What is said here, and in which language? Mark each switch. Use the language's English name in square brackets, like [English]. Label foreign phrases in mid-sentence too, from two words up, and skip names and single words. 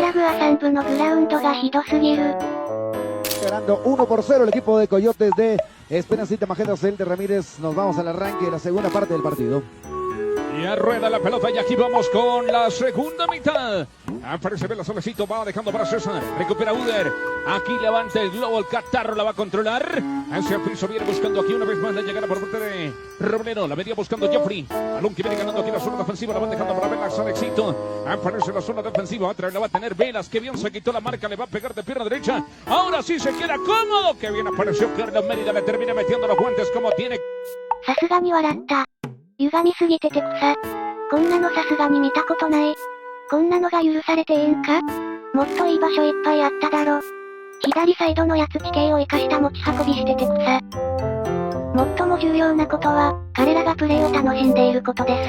[Japanese] は3部のグラウンドがひどすぎる。 [Spanish] Ganando 1-0 el equipo de Coyotes de Esperancita Majeda Celta Ramírez. Nos vamos al arranque de la segunda parte del partido. Y rueda la pelota y aquí vamos con la segunda mitad. Aparece Vela Solecito, va dejando para César. Recupera Uder. Aquí levanta el globo, el catarro la va a controlar. Hacia el piso viene buscando aquí una vez más la llegada por parte de Robledo. La venía buscando Joffrey. Balón que viene ganando aquí la zona defensiva. La van dejando para Vela Solecito. Aparece la zona defensiva. Otra vez la va a tener Velas. Que bien se quitó la marca. Le va a pegar de pierna derecha. Ahora sí se queda cómodo. Que bien apareció Carlos Mérida. Le termina metiendo los guantes como tiene. [Japanese] さすがに笑った。歪みすぎてて草。こんなのさすがに見たことない。こんなのが許されてええんか？もっといい場所いっぱいあっただろ。左サイドのやつ地形を生かした持ち運びしてて草。最も重要なことは、彼らがプレーを楽しんでいることです。